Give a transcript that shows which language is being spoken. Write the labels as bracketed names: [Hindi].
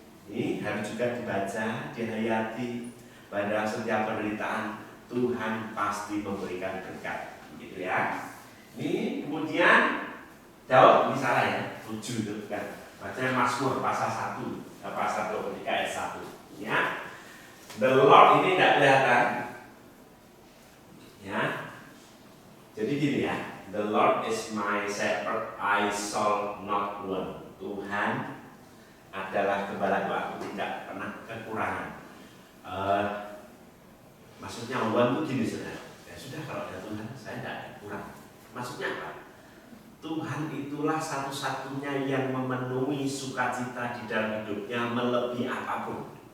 [Indonesian] Ini harus juga dibaca, dihayati, pada setiap penderitaan Tuhan pasti memberikan berkat gitu ya. Ini kemudian Daud, ini salah ya, 7 itu kan. Bacanya Mazmur pasal 1, pasal 23 ayat 1 ya. The Lord ini tidak kelihatan ya. Jadi gini ya, [English] the Lord is my shepherd, I shall not want. [Indonesian] Tuhan adalah gembalaku, aku tidak pernah kekurangan. Maksudnya want itu gini saudara. Ya sudah, kalau ada Tuhan saya tidak kurang. Maksudnya apa? Tuhan itulah satu-satunya yang memenuhi sukacita di dalam hidupnya melebihi apapun.